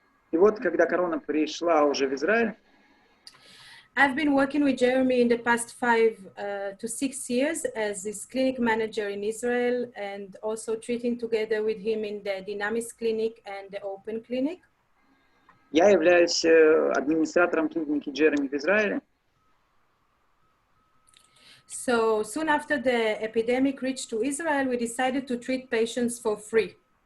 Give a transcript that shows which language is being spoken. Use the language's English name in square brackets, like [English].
[Russian] И вот, когда корона пришла уже в Израиль, [English] I've been working with Jeremy in the past 5 to 6 years as his clinic manager in Israel, and also treating together with him in the Dynamics clinic and the Open clinic. [Russian] я являюсь администратором клиники Джереми в Израиле. [English] So soon after the epidemic reached to Israel, we decided to treat patients for free.